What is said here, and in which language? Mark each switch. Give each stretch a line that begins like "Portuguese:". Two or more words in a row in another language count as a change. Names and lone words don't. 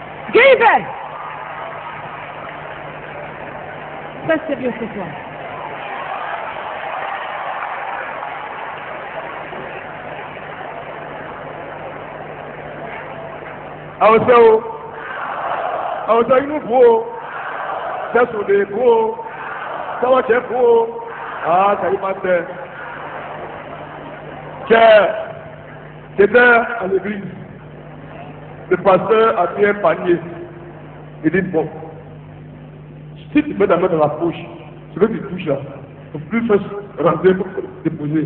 French: Guy, très sérieux ce soir.
Yoruba: Awusa inú fún o, tẹ̀sùn lè fún o, tẹ́wọ́jẹ́ fún o, tẹ̀yí máa tẹ̀.
French: J'étais à l'église, le pasteur a mis un panier. Il dit bon, si tu mets ta main dans la poche, ce que tu touches là, il ne faut plus faire rentrer pour déposer.